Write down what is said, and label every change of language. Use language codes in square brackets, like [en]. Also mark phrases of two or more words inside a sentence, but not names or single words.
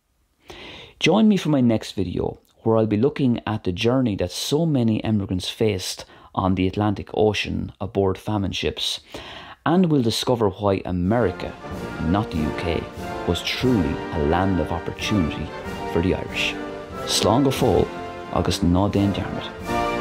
[en] Join me for my next video, where I'll be looking at the journey that so many emigrants faced on the Atlantic Ocean aboard famine ships, and we'll discover why America, not the UK, was truly a land of opportunity for the Irish. [ga] Slán go fóill agus ná déan dearmid.